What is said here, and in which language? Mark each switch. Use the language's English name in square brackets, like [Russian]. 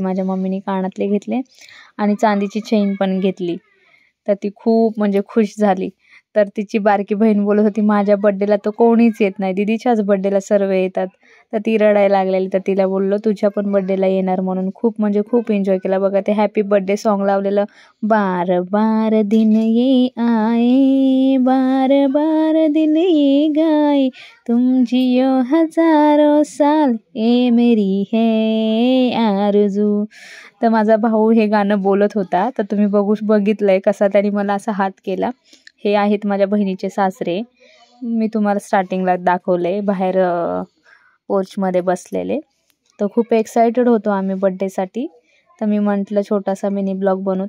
[Marathi] माझ्या मम्मीने कानातले घेतले आणि चांदीची चेन पण घेतली. तर ती खूप खुश झाली. तर तिची बारकी बहीण बोलत होती, माझ्या बड्डेला तर कोणीच येत नाही, दीदीच्याच बड्डेला सर्व येतात. तर ती रडायला लागलेली. तर तिला बोललो तुझ्या पण बड्डेला येणार म्हणून. खूप एन्जॉय केला. बघा, ते हॅपी बर्थडे सॉन्ग लावलेलं. [Hindi] बार बार दिन ये आए, बार बार दिन ये गाए, तुम जियो हजारों साल, ए मेरी है आरज़ू. [Marathi] तर माझा भाऊ हे गाणं बोलत होता. तर तुम्ही बघितलंय कसा त्याने मला असा हात केला. हे आहेत माझ्या बहिणीचे सासरे. मी तुम्हाला स्टार्टिंगला दाखवले बाहेर पोर्चमध्ये बसलेले. तर खूप एक्सायटेड होतो आम्ही बड्डेसाठी. तर मी म्हटलं छोटासा मिनी ब्लॉग बनवू.